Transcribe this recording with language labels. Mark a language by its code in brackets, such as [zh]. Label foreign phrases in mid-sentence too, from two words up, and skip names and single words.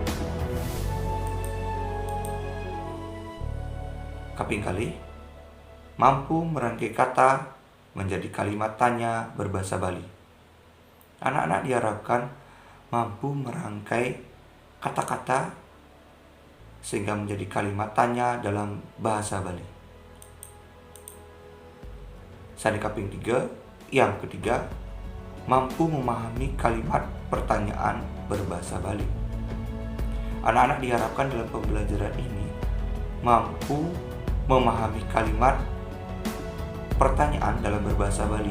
[ban] Kaping kali, [id] mampu merangkai kata menjadi kalimat tanya berbahasa Bali. Anak-anak diharapkan mampu merangkai kata-kata sehingga menjadi kalimat tanya dalam bahasa Bali. [ban] Sani kaping 3, [id] yang ketiga, mampu memahami kalimat pertanyaan berbahasa Bali. Anak-anak diharapkan dalam pembelajaran ini mampu memahami kalimat pertanyaan dalam berbahasa Bali.